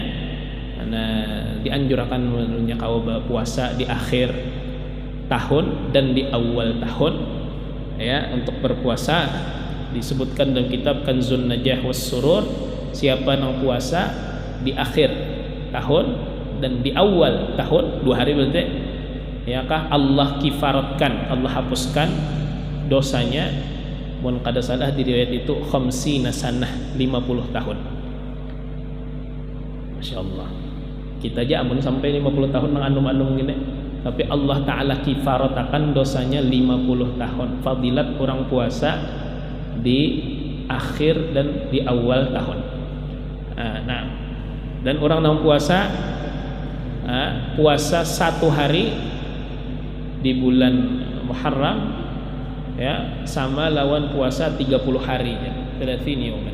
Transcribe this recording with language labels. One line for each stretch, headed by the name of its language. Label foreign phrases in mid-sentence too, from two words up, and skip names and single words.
Indonesian: Karena dianjurkan menunjuk puasa di akhir tahun dan di awal tahun, ya, untuk berpuasa. Disebutkan dalam kitab Kanzun Najah was Surur, siapa yang puasa di akhir tahun dan di awal tahun 2 hari berarti, ya kah, Allah kifaratkan, Allah hapuskan dosanya.
Banjar: Mun kada salah di riwayat itu
Arabic: خمسين سنة,
Banjar: 50 tahun.
Arabic: ما شاء الله,
Banjar: kita aja amun sampai 50 tahun nang anum-anum gini, tapi Allah Ta'ala kifaratakan dosanya 50 tahun.
Indonesian: Fadilat orang puasa di akhir dan di awal tahun. Nah, dan orang yang puasa puasa 1 hari di bulan Muharram, ya, sama lawan puasa 30 hari, ya, 30 yaum.